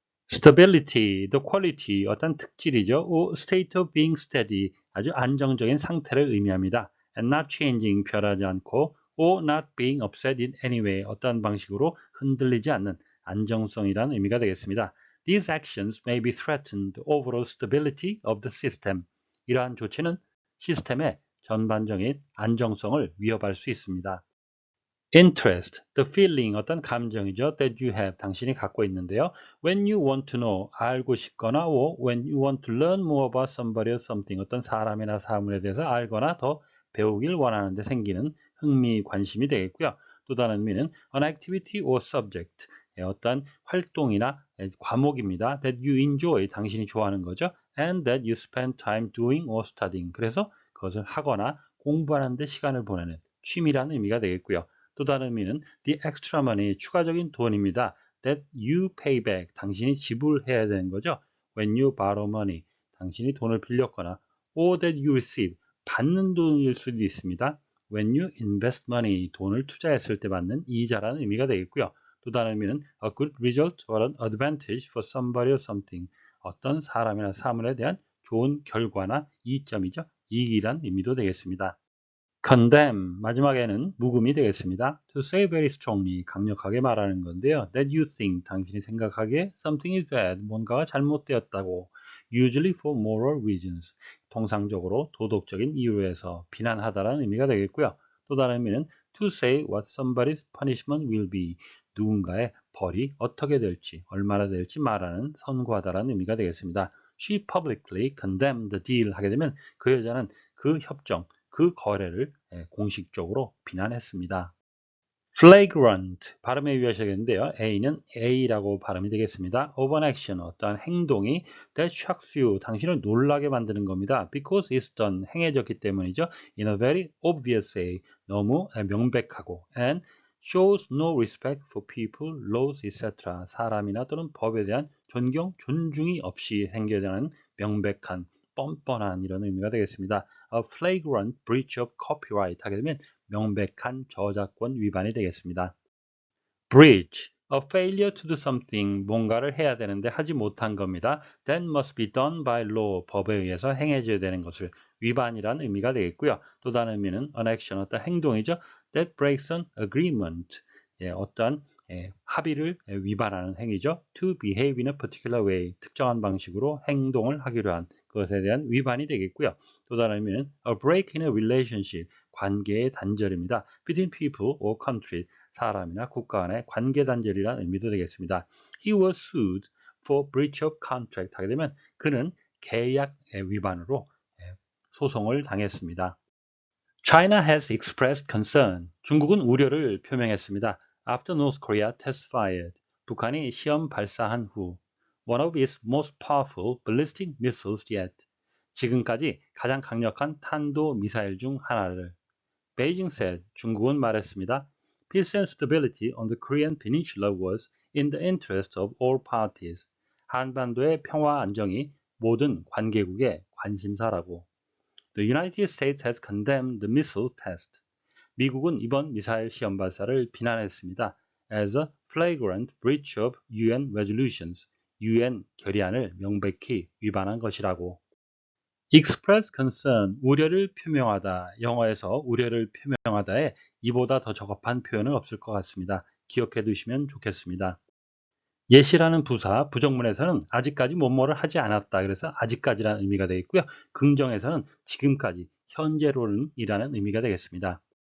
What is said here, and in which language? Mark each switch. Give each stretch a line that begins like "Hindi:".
English: Stability, the quality,
Korean: 어떤 특질이죠.
English: or state of being steady,
Korean: 아주 안정적인 상태를 의미합니다.
English: and not changing,
Korean: 변하지 않고
English: or not being upset in any way,
Korean: 어떤 방식으로 흔들리지 않는 안정성이라는 의미가 되겠습니다.
English: These actions may be threaten the overall stability of the system.
Korean: 이러한 조치는 시스템의 전반적인 안정성을 위협할 수 있습니다.
English: Interest, the feeling,
Korean: 어떤 감정이죠.
English: that you have,
Korean: 당신이 갖고 있는데요.
English: When you want to know,
Korean: 알고 싶거나
English: or when you want to learn more about somebody or something,
Korean: 어떤 사람이나 사물에 대해서 알거나 더 배우길 원하는데 생기는 흥미, 관심이 되겠고요. 또 다른 의미는
English: an activity or subject,
Korean: 어떤 활동이나 과목입니다.
English: that you enjoy,
Korean: 당신이 좋아하는 거죠.
English: and that you spend time doing or studying,
Korean: 그래서 그것을 하거나 공부하는 데 시간을 보내는 취미라는 의미가 되겠고요. 또 다른 의미는
English: the extra money,
Korean: 추가적인 돈입니다.
English: that you pay back,
Korean: 당신이 지불해야 되는 거죠.
English: when you borrow money,
Korean: 당신이 돈을 빌렸거나
English: or that you receive,
Korean: 받는 돈일 수도 있습니다.
English: when you invest money,
Korean: 돈을 투자했을 때 받는 이자라는 의미가 되겠고요. 또 다른 의미는
English: a good result or an advantage for somebody or something,
Korean: 어떤 사람이나 사물에 대한 좋은 결과나 이점이죠. 이익이란 의미도 되겠습니다. condemn, 마지막에는 묵음이 되겠습니다.
English: to say very strongly,
Korean: 강력하게 말하는 건데요.
English: that you think,
Korean: 당신이 생각하기에
English: something is bad,
Korean: 뭔가가 잘못되었다고.
English: usually for moral reasons,
Korean: 통상적으로 도덕적인 이유로 해서 비난하다라는 의미가 되겠고요. 또 다른 의미는
English: to say what somebody's punishment will be,
Korean: 누군가의 벌이 어떻게 될지, 얼마나 될지 말하는, 선고하다라는 의미가 되겠습니다.
English: She publicly condemned the deal
Korean: 하게 되면 그 여자는 그 협정, 그 거래를 공식적으로 비난했습니다. flagrant 발음에 유의하셔야겠는데요.
English: A는 A라고
Korean: 발음이 되겠습니다.
English: of an action
Korean: 어떠한 행동이
English: that shocks you
Korean: 당신을 놀라게 만드는 겁니다.
English: because it's done
Korean: 행해졌기 때문이죠.
English: in a very obvious way
Korean: 너무 명백하고
English: and shows no respect for people, laws, etc.
Korean: 사람이나 또는 법에 대한 존경, 존중이 없이 행해되는 명백한 뻔뻔한 이런 의미가 되겠습니다.
English: A flagrant breach of copyright
Korean: 하게 되면 명백한 저작권 위반이 되겠습니다.
English: breach, a failure to do something,
Korean: 뭔가를 해야 되는데 하지 못한 겁니다.
English: that must be done by law,
Korean: 법에 의해서 행해져야 되는 것을 위반이란 의미가 되겠고요. 또 다른 의미는
English: an action,
Korean: 어떤 행동이죠.
English: that breaks an agreement,
Korean: 어떠한 합의를 위반하는 행위죠.
English: to behave in a particular way,
Korean: 특정한 방식으로 행동을 하기로 한 그것에 대한 위반이 되겠고요. 또 다른 의미는
English: a break in a relationship,
Korean: 관계의 단절입니다.
English: between people or countries,
Korean: 사람이나 국가 간의 관계 단절이라는 의미도 되겠습니다.
English: He was sued for breach of contract
Korean: 하게 되면 그는 계약 위반으로 소송을 당했습니다.
English: China has expressed concern.
Korean: 중국은 우려를 표명했습니다.
English: After North Korea test fired.
Korean: 북한이 시험 발사한 후
English: one of its most powerful ballistic missiles yet.
Korean: 지금까지 가장 강력한 탄도 미사일 중 하나를.
English: Beijing said.
Korean: 중국은 말했습니다.
English: Peace and stability on the Korean peninsula was in the interest of all parties.
Korean: 한반도의 평화 안정이 모든 관계국의 관심사라고.
English: The United States has condemned the missile test.
Korean: 미국은 이번 미사일 시험 발사를 비난했습니다.
English: As a flagrant breach of UN resolutions.
Korean: UN 결의안을 명백히 위반한 것이라고. express concern, 우려를 표명하다. 영어에서 우려를 표명하다에 이보다 더 적합한 표현은 없을 것 같습니다. 기억해 두시면 좋겠습니다. yet이라는 부사, 부정문에서는 아직까지 뭐뭐를 하지 않았다. 그래서 아직까지라는 의미가 되겠고요. 긍정에서는 지금까지, 현재로는이라는 의미가 되겠습니다.